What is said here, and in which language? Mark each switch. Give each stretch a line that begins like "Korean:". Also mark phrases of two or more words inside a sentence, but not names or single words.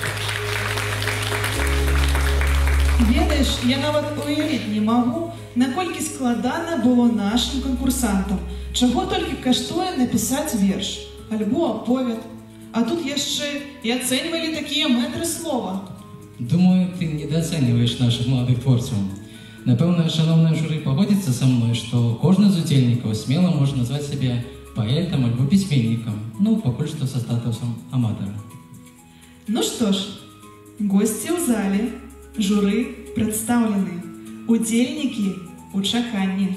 Belarusian: Ведаеш, я нават уявіць не магу, наколькі складана было нашым канкурсантам. Чаго толькі каштуе напісаць верш, альбо аповед. А тут яшчэ і ацэньвалі такія мэтры слова.
Russian: Думаю, ты недооцениваешь наших молодых творцаў.
Belarusian: Напэўна, шановное журы пагодзіцца са мной, што кожны з удзельнікаў смела можа назваць сябе паэтам альбо пісьменнікам, ну, пакуль што са статусам аматара. Ну што ж, госці ў зале, журы прадстаўлены, удзельнікі ў чаканні.